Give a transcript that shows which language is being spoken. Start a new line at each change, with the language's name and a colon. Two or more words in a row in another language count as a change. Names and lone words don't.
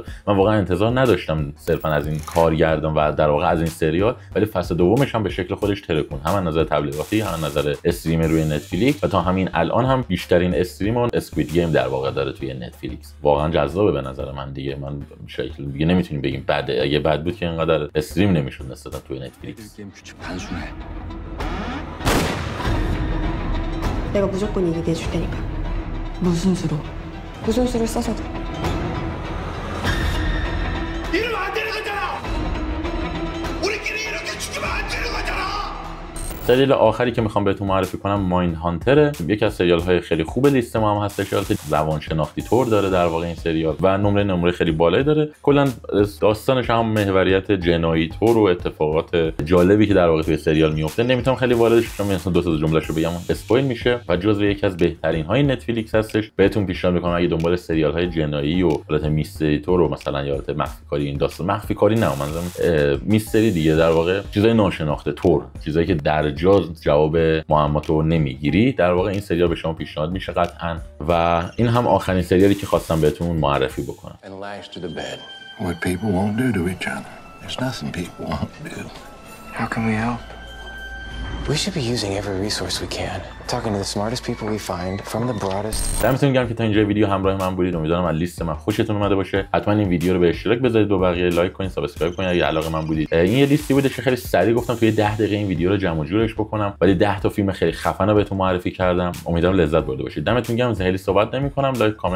Persian: من واقعا انتظار نداشتم صرفا از این کارگردان و در واقع از این سریال، ولی فصل دومش هم به شکل خودش ترکون، هم از نظر تبلیغاتی هم از نظر استریم روی نتفلیکس و تا همین الان هم بیشترین استریم اون اسکوید گیم در واقع داره توی نتفلیکس. واقعا جذابه به نظر من. دیگه من شکل دیگه نمیتونیم بگیم بعد، اگه بعد بود که اینقدر استریم نمیشد نسبتا توی نتفلیکس.
Korean: 내가 무조건 이기게 해줄 테니까. 무슨 수로? 무슨 수를 써서든. 이러면 안 되는 거잖아. 우리끼리 이렇게 죽으면 안 되는 거잖아.
Persian: سریال آخری که میخوام بهتون معرفی کنم مایند هانتره. یکی از سریال های خیلی خوب لیست ما هم هستش که زبان شناختی طور داره در واقع این سریال و نمره خیلی بالایی داره. کلا داستانش هم محوریت جنایی طور و اتفاقات جالبی که در واقع توی سریال میفته. نمیتونم خیلی واردش بشم، مثلا دو تا جملهشو بگم اسپویل میشه و جزو یکی از بهترین های نتفلیکس هستش. بهتون پیشنهاد میکنم اگه دنبال سریال های جنایی و حالت میستری طور و مثلا یا حالت مخفی کاری، این داستان مخفی کاری نه، منظورم میستری دیگه، در واقع چیزای ناشناخته طور، چیزایی که در جواب معماتو نمیگیری، در واقع این سریال به شما پیشنهاد میشه قطعا و این هم آخرین سریالی که خواستم بهتون معرفی بکنم.
English: What people won't do to each other. There's nothing people won't do. How can we help? We should be using every resource we can. Talking to the smartest people we find from the broadest.
Persian: دمتون گرم که تا اینجا ویدیو همراه من بودید. امیدوارم از لیست من خوشتون اومده باشه. حتما این ویدیو رو به اشتراک بذارید، با بقیه لایک کنید، سابسکرایب کنید اگه علاقه من بودید. این یه لیستی بوده که خیلی سریع گفتم توی 10 دقیقه این ویدیو رو جمع و جورش بکنم، ولی 10 تا فیلم خیلی خفن رو بهتون معرفی کردم. امیدوارم لذت برده باشید. دمتون گرم. خیلی صحبت نمی‌کنم.